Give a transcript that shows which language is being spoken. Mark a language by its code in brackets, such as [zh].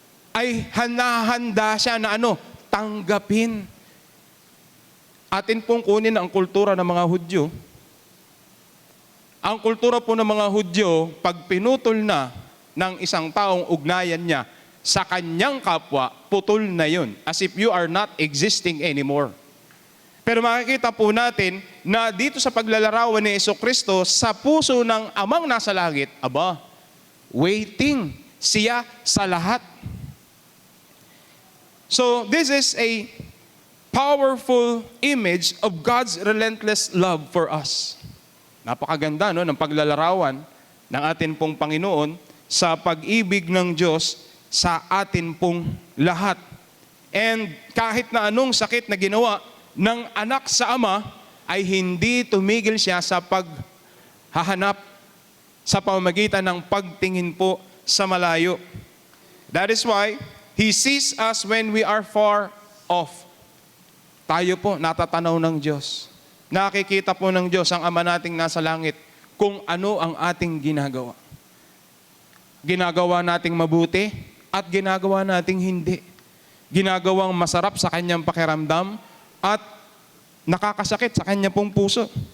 [tl] Ay handa siya na tanggapin. Atin pong kunin ang kultura ng mga Hudyo. Ang kultura po ng mga Hudyo, pag pinutol na ng isang taong ugnayan niya sa kanyang kapwa, putol na yun. [en] As if you are not existing anymore. [tl] Pero makikita po natin na dito sa paglalarawan ni Jesucristo, sa puso ng amang nasa langit, waiting siya sa lahat. [en] So this is a powerful image of God's relentless love for us. [tl] Napakaganda ng paglalarawan ng atin pong Panginoon sa pag-ibig ng Diyos sa atin pong lahat. And kahit na anong sakit na ginawa ng anak sa ama, ay hindi tumigil siya sa paghahanap sa pamamagitan ng pagtingin po sa malayo. [en] That is why He sees us when we are far off. [tl] Tayo po, natatanaw ng Diyos. Nakikita po ng Diyos ang Ama nating nasa langit kung ano ang ating ginagawa. Ginagawa nating mabuti at ginagawa nating hindi. Ginagawang masarap sa kanyang pakiramdam at nakakasakit sa kanyang pong puso.